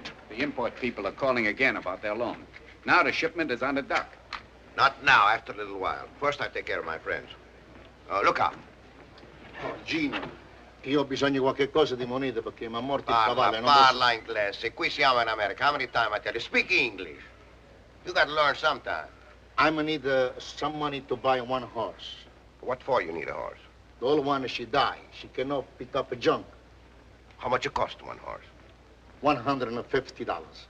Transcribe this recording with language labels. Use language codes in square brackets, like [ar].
[en] The import people are calling again about their loan. Now the shipment is on the dock. Not now, after a little while. First, I take care of my friends. Look out. [it] Oh, Gino, io ho bisogno di qualche cosa di moneta perché mi ha morto il cavallo. Parla inglese. Qui siamo in America. [en] How many times I tell you? Speak English. You got to learn sometime. I'm gonna need some money to buy one horse. What for you need a horse? The old one, she died. She cannot pick up a junk. How much it cost one horse? $150.